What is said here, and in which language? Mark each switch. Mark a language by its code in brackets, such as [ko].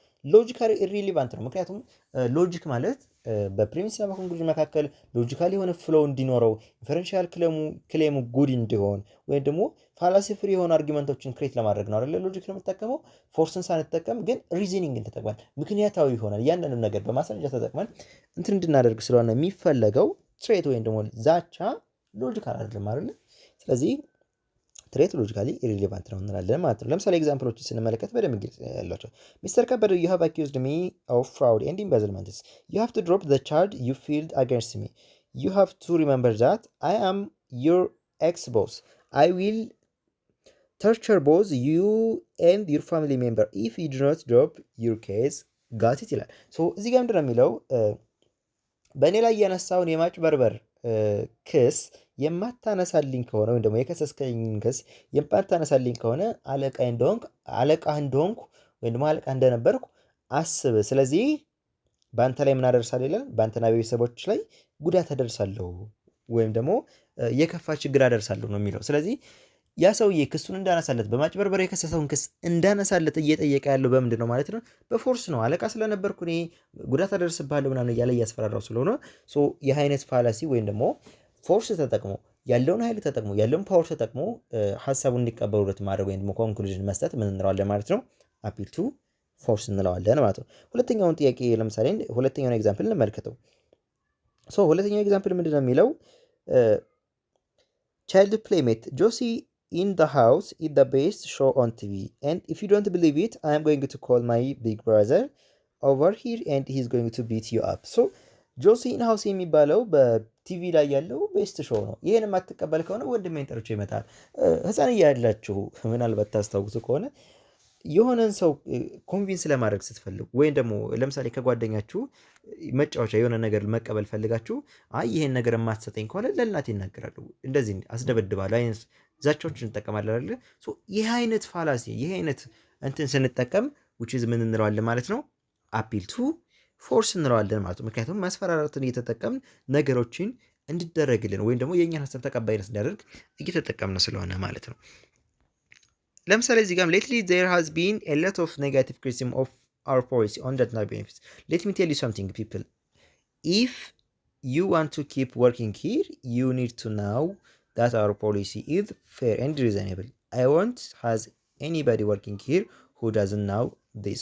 [am] ሎጂካሊ ኢሪሊቫንት ነው። ምክንያቱም ሎጂክ ማለት በፕሪሚስ እና በኮንክሉዥን መካከል ሎጂካሊ የሆነ ፍሎው እንዲኖረው ኢንፈረንሻል ክሌሙ ጉድ እንዲሆን ወይም ደግሞ ፋላሲ ፍሪ የሆኑ አርጊመንቶችን ክሬት ለማድረግ ነው አይደለ ሎጂክ ነው የምንጠቀመው። ፎርስን ሳንጠቀም ግን ሪዝኒንግን ተጠቅመን ምክንያታዊ ይሆናል እያንዳንዱ ነገር በማስረጃ ተጠቅመን እንትን እንድናደርግ ስለሆነ የሚፈለገው ትሬት ወይም ደግሞ ዛቻ ሎጂካል አይደለም አይደለ። ስለዚህ ትሬት ሎጂካሊ ኢሪሌቫንት ነው እንላለን ማለት ነው። ለምሳሌ ኤግዛምፕሎችን ስንመለከት በደንብ ግልጽ ያላቸው ሚስተር ከበደ [en] you have accused me of fraud and embezzlement. You have to drop the charge you filed against me. You have to remember that I am your ex-boss. I will torture both you and your family member if you do not drop your case. got it [am] ይላል። እዚህ ጋር ምንድን ነው የሚለው በእኔ ላይ ያነሳውን የማጭበርበር ክስ የማታነሳልኝ ከሆነ ወይም ደግሞ የከሰስከኝ ክስ የማታነሳልኝ ከሆነ አለቃ እንደሆንኩ ወይም ደግሞ አለቃ እንደነበርኩ አስብ። ስለዚህ በአንተ ላይ ምን አደርሳለሁ ይላል። በአንተና በቤተሰቦች ላይ ጉዳት አደርሳለሁ ወይም ደግሞ የከፋ ችግር አደርሳለሁ ነው የሚለው። ስለዚህ ያ ሰውዬ ክሱን እንዳነሳለት በማጭበርበር የከሰሰውን ክስ እንዳነሳለት እየጠየቀ ያለው በምንድን ነው ማለት ነው? በፎርስ ነው። አለቃ ስለነበርኩ እኔ ጉዳት አደርስብሃለሁ ምናምን እያለ እያስፈራራው ስለሆነ ይህ አይነት ፋላሲ ወይም ደግሞ ፎርስ ተጠቅሞ ያለውን ኃይል ተጠቅሞ ያለውን ፓወር ተጠቅሞ ሀሳቡን እንዲቀበሉለት ማድረግ ወይም ደግሞ ኮንክሉዥን መስጠት ምን እንለዋለን ማለት ነው? አፒል ቱ ፎርስ እንለዋለን ማለት ነው። ሁለተኛውን ጥያቄ ለምሳሌ ሁለተኛውን ኤግዛምፕል እንመልከተው። ሁለተኛው ኤግዛምፕል ምንድን ነው የሚለው ቻይልድ ፕሌይሜት ጆሲ [en] in the house is the best show on TV and if you don't believe it I am going to call my big brother over here and he's going to beat you up. [am] ጆሲ ኢን ሃውስ የሚባለው በቲቪ ላይ ያለው ቤስት ሾው ነው። ይሄን የማትቀበል ከሆነ ወንድሜን ጠርቼ ይመጣል። ህፃን እያላችሁ ምናልባት ታስታውሱ ከሆነ የሆነን ሰው ኮንቪንስ ለማድረግ ስትፈልጉ ወይም ደግሞ ለምሳሌ ከጓደኛችሁ መጫወቻ የሆነ ነገር መቀበል ፈልጋችሁ አይ ይሄን ነገር የማትሰጠኝ ከሆነ ለእናቴ ይናገራሉ። እንደዚህ አስደበድባለሁ አይነት ዛቻዎችን እንጠቀማለን አይደል? ይህ አይነት ፋላሲ ይህ አይነት እንትን ስንጠቀም [en] which is [am] ምን እንለዋለን ማለት ነው? አፒል ቱ ፎርስ እንለዋለን ማለት ነው። ምክንያቱም ማስፈራራትን እየተጠቀምን ነገሮችን እንዲደረግልን ወይም ደግሞ የእኛን ሀሳብ ተቀባይነት እንዲያደርግ እየተጠቀምን ስለሆነ ማለት ነው። ለምሳሌ እዚህ ጋር [en] lately there has been a lot of negative criticism of our policy on death benefits. Let me tell you something people. If you want to keep working here, you need to know that our policy is fair and reasonable. I won't has anybody working here who doesn't know this.